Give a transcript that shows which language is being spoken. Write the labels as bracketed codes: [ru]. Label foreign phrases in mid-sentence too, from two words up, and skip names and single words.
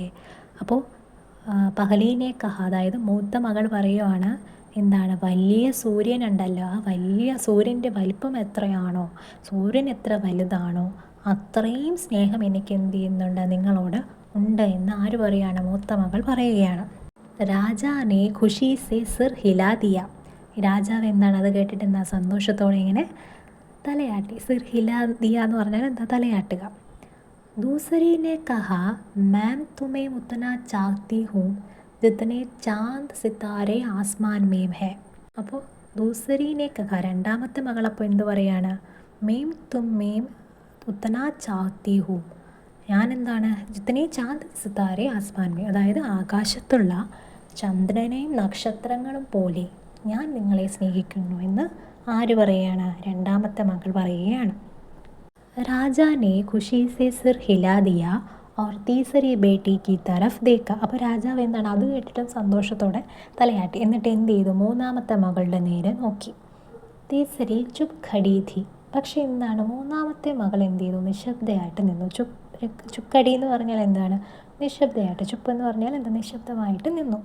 [ml] അപ്പോൾ [hi] पहली ने कहा, [ml] അതായത് മൂത്ത മകൾ പറയുവാണ് എന്താണ്, വലിയ സൂര്യൻ ഉണ്ടല്ലോ, ആ വലിയ സൂര്യൻ്റെ വലിപ്പം എത്രയാണോ, സൂര്യൻ എത്ര വലുതാണോ അത്രയും സ്നേഹം എനിക്ക് എന്ത് ചെയ്യുന്നുണ്ട്, നിങ്ങളോട് ഉണ്ട് എന്ന് ആര് പറയുകയാണ്? മൂത്ത മകൾ പറയുകയാണ്. [hi] राजा ने खुशी से सिर हिला दिया. [ml] രാജാവ് എന്താണ് അത് കേട്ടിട്ട് എന്താ സന്തോഷത്തോടെ ഇങ്ങനെ തലയാട്ടി. [hi] सिर हिला दिया [ml] എന്ന് പറഞ്ഞാൽ എന്താ, തലയാട്ടുക. [hi] दूसरी ने कहा मैम तुम्हें उतना चाहती हूँ जितने चांद सितारे आसमान में है. [ml] അപ്പോൾ [hi] दूसरी ने कहा, [ml] രണ്ടാമത്തെ മകളപ്പോൾ എന്ത് പറയാണ്? [hi] मैं तुम्हें उतना चाहती हूँ, [ml] ഞാൻ എന്താണ് [hi] जितने चांद सितारे आसमान में, [ml] അതായത് ആകാശത്തുള്ള ചന്ദ്രനെയും നക്ഷത്രങ്ങളും പോലെ ഞാൻ നിങ്ങളെ സ്നേഹിക്കുന്നു എന്ന് ആര് പറയുകയാണ്? രണ്ടാമത്തെ മകൾ പറയുകയാണ്. [hi] രാജാ ने खुशी से सिर हिला दिया और तीसरी बेटी की तरफ देखा. [ml] അപ്പോൾ രാജാവ് എന്താണ് അത് കേട്ടിട്ട് സന്തോഷത്തോടെ തലയാട്ടി. എന്നിട്ട് എന്ത് ചെയ്തു? മൂന്നാമത്തെ മകളുടെ നേരെ നോക്കി. [hi] तीसरी चुप खड़ी थी. [ml] പക്ഷേ എന്താണ്, മൂന്നാമത്തെ മകൾ എന്ത് ചെയ്തു? നിശബ്ദയായിട്ട് നിന്നു. [hi] चुप खड़ी [ml] എന്ന് പറഞ്ഞാൽ എന്താണ്? നിശബ്ദയായിട്ട്. ചുപ്പ് എന്ന് പറഞ്ഞാൽ എന്താ? നിശബ്ദമായിട്ട് നിന്നു.